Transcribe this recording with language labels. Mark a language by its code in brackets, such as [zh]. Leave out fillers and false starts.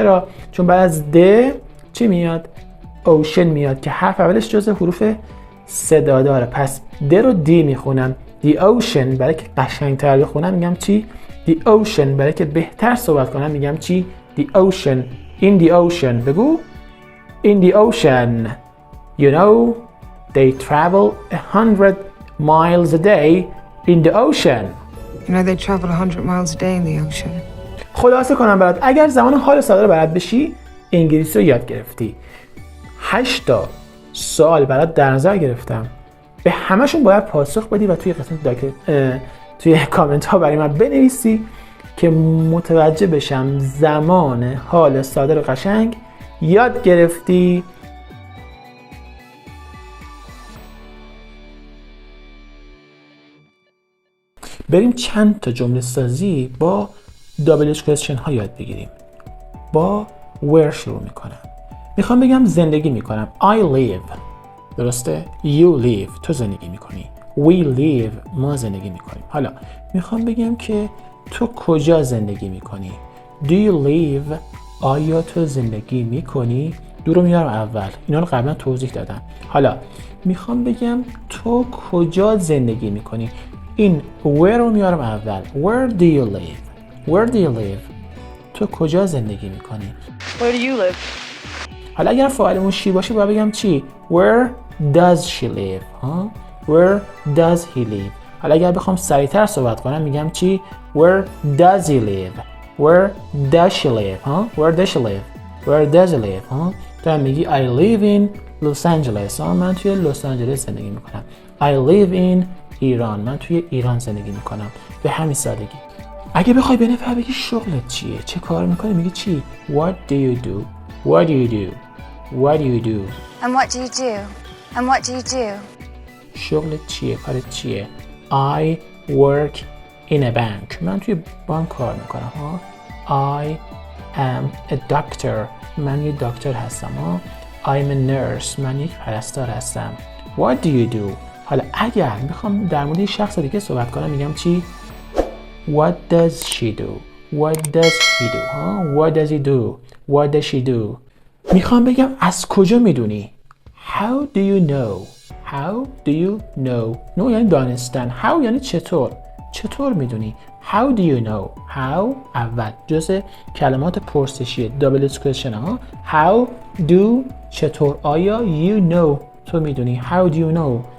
[fa] چرا؟ چون بعد از the چی میاد؟ ocean میاد که حرف اولش جزء حروف صدا داره. پس د رو دی میخونم. [en] The ocean [fa] برای که قشنگتر بخونم میگم چی؟ The ocean برای که بهتر صحبت کنم میگم چی؟ The ocean. [en] In the ocean [fa] بگو. [en] In the ocean. You know they travel 100 miles a day in the ocean. You know they travel 100 miles a day in the ocean. [fa] خلاصه کنم برات اگر زمان حال ساده رو بلد بشی انگلیسی رو یاد گرفتی. 8 تا سوال برات در نظر گرفتم. به همشون باید پاسخ بدی و توی قسمت توی کامنت ها برای من بنویسی که متوجه بشم زمان حال ساده رو قشنگ یاد گرفتی. بریم چند تا جمله سازی با دابل کوئسچن ها یاد بگیریم. با where شروع میکنم. میخوام بگم زندگی میکنم. [en] I live. [fa] درسته؟ [en] You live. [fa] تو زندگی میکنی. [en] We live. [fa] ما زندگی میکنیم. حالا میخوام بگم که تو کجا زندگی میکنی. [en] Do you live؟ [fa] آیا تو زندگی میکنی؟ دو رو میارم اول. اینا رو قبلا توضیح دادم. حالا میخوام بگم تو کجا زندگی میکنی. این where رو میارم اول. [en] Where do you live؟ Where do you live؟ [fa] تو کجا زندگی میکنی؟ [en] Where do you live؟ [fa] حالا اگر فاعلمون شی باشه باید بگم چی؟ [en] Where does she live؟ Where does he live؟ [fa] حالا اگر بخوام سریعتر صحبت کنم میگم چی؟ [en] Where does he live؟ Where does she live؟ Where does she live؟ Where does he live؟ [fa] تو هم میگی [en] I live in Los Angeles. [fa] من توی لس آنجلس زندگی میکنم. [en] I live in Iran. [fa] من توی ایران زندگی میکنم. به همین سادگی. اگه بخوای به نفر بگی شغلت چیه؟ چه کار میکنی؟ میگی چی؟ [en] What do you do؟ [fa] What do you do؟ What do you do؟ [en] And what do you do? And what do you do? [fa] شغلت چیه؟ کارت چیه؟ [en] I work in a bank. [fa] من توی بانک کار میکنم. [en] I am a doctor. [fa] من یه دکتر هستم. [en] I'm a nurse. [fa] من یک پرستار هستم. [en] What do you do؟ [fa] حالا اگر میخوام در مورد شخص دیگه صحبت کنم میگم چی؟ [en] What does she do? What does he do? What does he do? What does she do? [fa] میخوام بگم از کجا میدونی؟ [en] How do you know? How do you know? [fa] know یعنی دانستن. [en] How [fa] یعنی چطور؟ چطور میدونی؟ [en] How do you know? [fa] How اول جزء کلمات پرسشیه. [en] double question ها. How do [fa] چطور؟ آیا [en] you know [fa] تو میدونی؟ [en] How do you know?